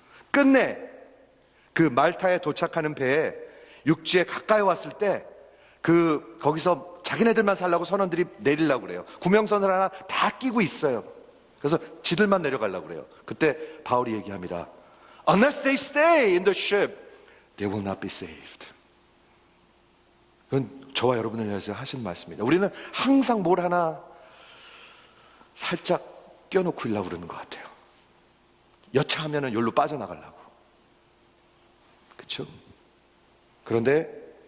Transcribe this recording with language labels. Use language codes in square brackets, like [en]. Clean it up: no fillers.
[ko] 끝내 그 말타에 도착하는 배에 육지에 가까이 왔을 때 거기서 자기네들만 살라고 선원들이 내리려고 그래요. 구명선을 하나 다 끼고 있어요. 그래서 지들만 내려가려고 그래요. 그때 바울이 얘기합니다. [en] Unless they stay in the ship, they will not be saved. [ko] 그건 저와 여러분을 위해서 하신 말씀입니다. 우리는 항상 뭘 하나 살짝 껴놓고 일라고 그러는 것 같아요. 여차하면은 여기로 빠져나가려고. 그렇죠? 그런데